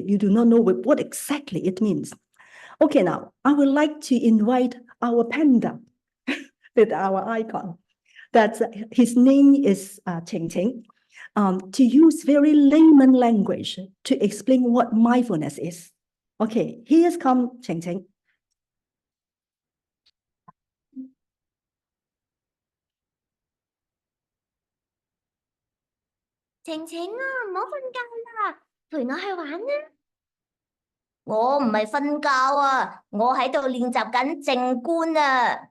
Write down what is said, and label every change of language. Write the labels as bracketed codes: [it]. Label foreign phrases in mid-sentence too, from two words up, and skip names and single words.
[en] You do not know what exactly it means. Okay, now, I would like to invite our panda with our icon. His name is Ching Ching. To use very layman language to explain what mindfulness is. Okay, here's come Ching Ching. [yue] 晴晴啊，唔好瞓覺啦，陪我去玩啦。我唔係瞓覺啊，我喺度練習緊靜觀啊。